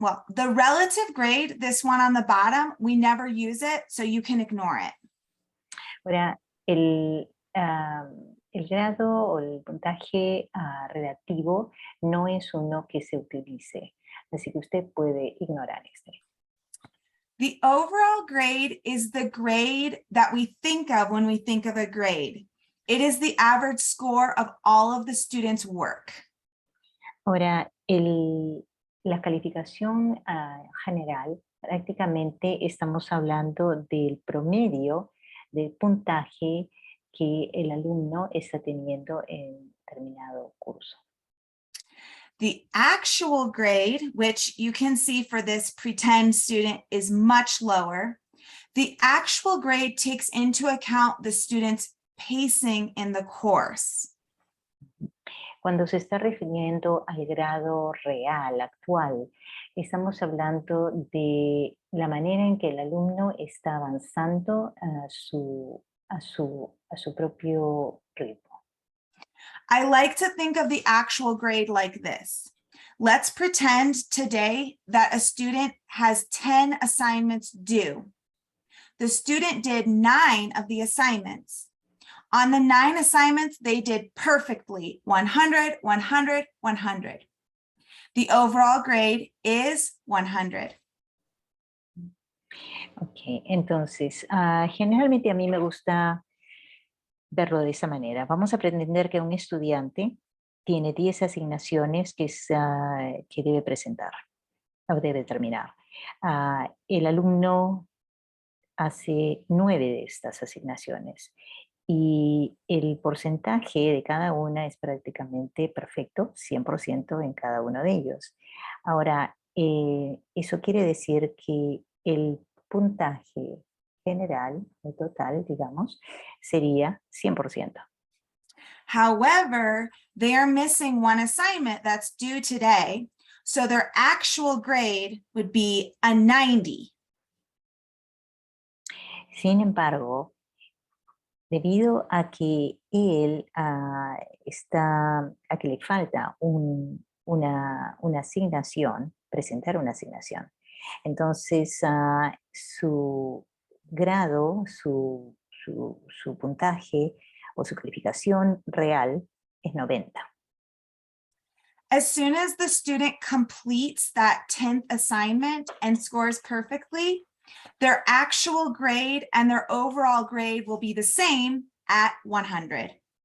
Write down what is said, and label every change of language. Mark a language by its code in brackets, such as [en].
[en] The relative grade, this one on the bottom, we never use it, so you can ignore it. [es] Ahora, el grado o el puntaje relativo no es uno que se utilice, así que usted puede ignorar este. [en] The overall grade is the grade that we think of when we think of a grade. It is the average score of all of the students' work. [es] Ahora, la calificación general, prácticamente estamos hablando del promedio del puntaje que el alumno está teniendo en determinado curso. [en] The actual grade, which you can see for this pretend student, is much lower. The actual grade takes into account the student's pacing in the course. [es] Cuando se está refiriendo al grado real, actual, estamos hablando de la manera en que el alumno está avanzando a su propio ritmo. [en] I like to think of the actual grade like this. Let's pretend today that a student has 10 assignments due. The student did 9 of the assignments. On the 9 assignments, they did perfectly, 100, 100, 100. The overall grade is 100. [es] Ok, entonces, generalmente a mí me gusta verlo de esa manera. Vamos a pretender que un estudiante tiene 10 asignaciones que debe presentar o debe terminar. El alumno hace 9 de estas asignaciones y el porcentaje de cada una es prácticamente perfecto, 100% en cada uno de ellos. Ahora, eso quiere decir que el puntaje general, o total, digamos, sería 100%. [en] However, they are missing one assignment that's due today, so their actual grade would be a 90. [es] Sin embargo, debido a que él a que le falta una asignación, presentar una asignación, entonces su grado, su puntaje o su calificación real es 90. [en] As soon as the student completes that 10th assignment and scores perfectly, their actual grade and their overall grade will be the same at 100.